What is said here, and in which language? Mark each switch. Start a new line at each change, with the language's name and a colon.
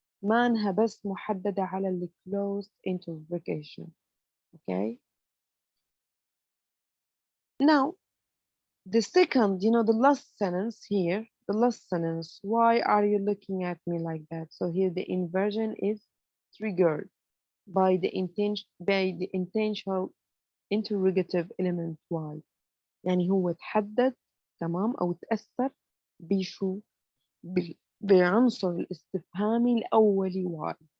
Arabic: ما انها بس محددة على ال closed interrogation.
English: Okay. Now, the second, the last sentence here, the last sentence, why are you looking at me like that? So here the inversion is triggered by the intentional interrogative element why.
Arabic: يعني هو تحدد تمام أو تأثر بشو بعنصر الاستفهامي الأولي why.